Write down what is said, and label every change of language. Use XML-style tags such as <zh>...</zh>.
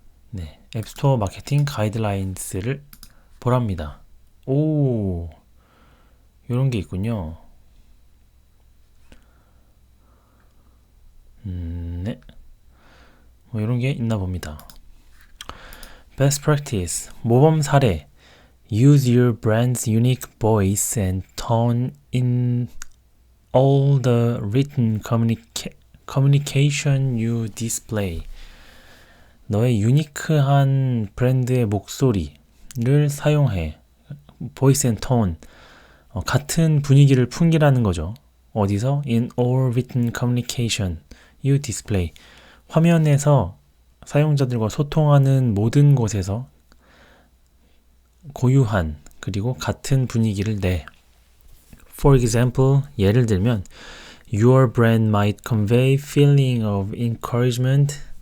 <ko>네, 앱스토어 마케팅 가이드라인스를 보랍니다. 오, 요런 게 있군요. 네, 뭐 이런 게 있나 봅니다. Best practice, 모범 사례.</ko> <en>Use your brand's unique voice and tone in all the written communication you display.</en> <ko>너의 유니크한 브랜드의 목소리를 사용해.</ko> <en>Voice and tone.</en> <ko>같은 분위기를 풍기라는 거죠. 어디서?</ko> <en>In all written communication you display.</en> <ko>화면에서 사용자들과 소통하는 모든 곳에서 고유한 그리고 같은 분위기를 내.</ko> <en>For example,</en> <ko>예를 들면</ko> <en>Your brand might convey feeling of encouragement.</en>